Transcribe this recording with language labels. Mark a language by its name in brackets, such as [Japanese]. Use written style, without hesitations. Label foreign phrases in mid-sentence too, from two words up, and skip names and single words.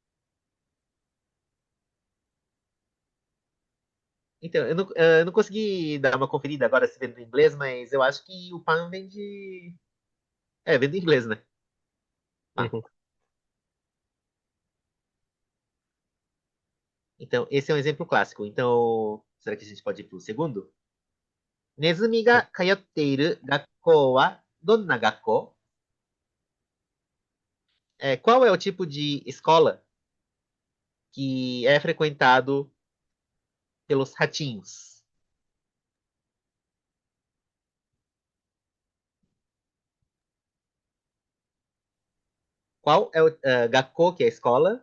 [Portuguese] Então, eu não consegui dar uma conferida agora se vem do inglês, mas eu acho que o pan vem de. Vem do inglês, né? Pan. uhum. Então, esse é um exemplo clássico. Então, será que a gente pode ir para o segundo? [Japanese] ネズミが通っている学校はどんな学校? [Portuguese] Qual é o tipo de escola que é frequentado pelos ratinhos? Qual é o gakko, que é a escola?